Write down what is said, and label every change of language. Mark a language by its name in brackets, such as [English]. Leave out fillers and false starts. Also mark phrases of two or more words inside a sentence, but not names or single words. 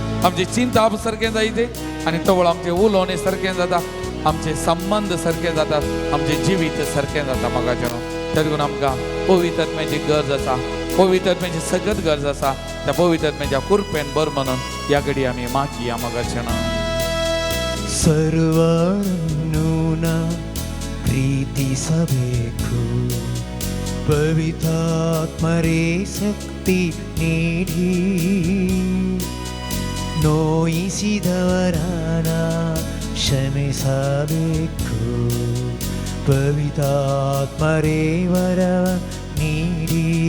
[Konkani] आमची चिंता सारकें जायते आनी तवळ आमचें उलोवणे सारकें जाता, आमचे संबंध सारके जातात, आमचें जिवीत सारकें जाता मोगाचें न्हू. देखून आमकां पवित्र आत्म्याची गरज आसा, पवित्र आत्म्याची सगळ्यात गरज आसा. त्या पवित्र आत्म्याच्या कृपेन बर म्हणून ह्या घडी आमी मागया मोगाचें न्हू. [Kannada] ಸರ್ವರನ್ನು ನಾ ಪ್ರೀತಿಸಬೇಕು, ಪವಿತ್ರಾತ್ಮರೇ ಶಕ್ತಿ ನೀಡಿ, ನೋಯಿಸಿದವರನ ಕ್ಷಮಿಸಬೇಕು, ಪವಿತ್ರಾತ್ಮರೇ ವರವ ನೀಡಿ.